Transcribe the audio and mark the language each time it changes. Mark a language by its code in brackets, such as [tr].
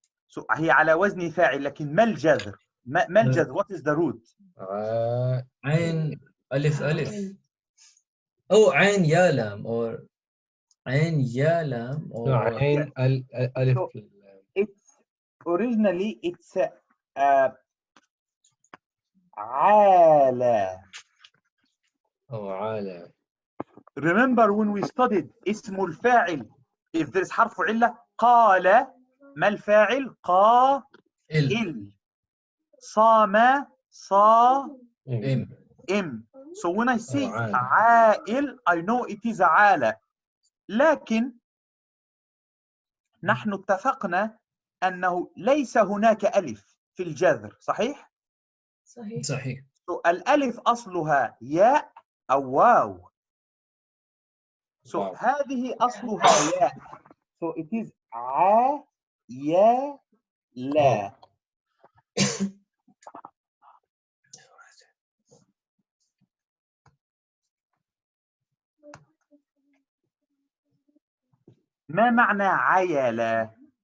[ar] So هي على وزن فاعل لكن ما الجذر؟ ما الجذر؟ [en] What is the root؟ [ar] عين ألف. أو عين يا لام or عين يا لام or عين ألف. [en] So it's originally it's عالة. [ar] Oh, عالة. [en] Remember when we studied اسم الفاعل, if there is حرف علة, قال. [ar] ما الفاعل؟ قائل. صام صائم. [en] So when I say عائل, I know it is عالة. [ar] لكن نحن اتفقنا أنه ليس هناك ألف في الجذر. صحيح؟ صحيح. So الألف أصلها ياء أو واو. So هذه أصلها ياء. [en] So it is يا لا. [ar] ما معنى عيلة؟